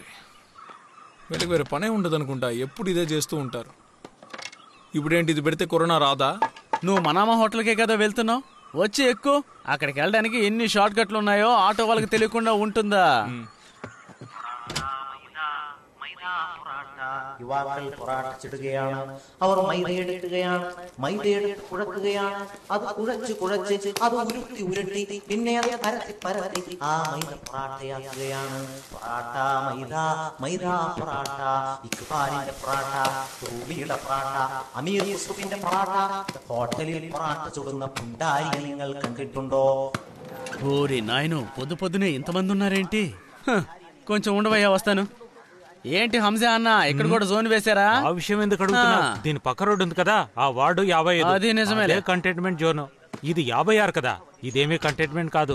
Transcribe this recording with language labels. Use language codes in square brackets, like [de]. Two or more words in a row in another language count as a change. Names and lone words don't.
[te] వీళ్ళకి వేరే పనే ఉండదు అనుకుంటా, ఎప్పుడు ఇదే చేస్తూ ఉంటారు. ఇప్పుడేంటి, ఇది పెడితే కరోనా రాదా? నువ్వు మనామా హోటల్కే కదా వెళ్తున్నావు, వచ్చి ఎక్కువ. అక్కడికి వెళ్ళడానికి ఎన్ని షార్ట్ కట్లు ఉన్నాయో ఆటో వాళ్ళకి తెలియకుండా ఉంటుందా? [ml] യുവാക്കൾ പൊറാട്ടിച്ചിടുകയാണ്. അവർ മൈദയെടുക്കുകയാണ്, മൈദയെടുത്ത് കുഴക്കുകയാണ്. അത് കുഴച്ച് അത് ഉരുട്ടി പിന്നെ അത് പരത്തി ആ മൈദ പൊറാട്ടയാക്കുകയാണ്. പൊറാട്ട മൈദ, മൈദ പൊറാട്ട, ഇക്ബാലിന്റെ പൊറാട്ട, റൂബിയുടെ പൊറാട്ട, അമീർ യൂസുഫിന്റെ പൊറാട്ട. ഹോട്ടലിൽ പൊറാട്ട ചുടുന്ന പുണ്ടാരിയെ നിങ്ങൾ കണ്ടിട്ടുണ്ടോ? [te] ఓరి నాయను పొద్దు పొద్దునే ఇంతమంది ఉన్నారేంటి? కొంచెం ఉండవయ్యా, వస్తాను. ఏంటి హంజా అన్న, ఇక్కడ కూడా జోన్ వేశారా? ఆ విషయం ఎందుకు అడుగుతున్నా? దీని పక్క రోడ్డు ఉంది కదా, ఆ వార్డు 55. అది నిజమే, [en] containment zone. [te] ఇది 56 కదా, ఇదేమీ కంటైన్మెంట్ కాదు.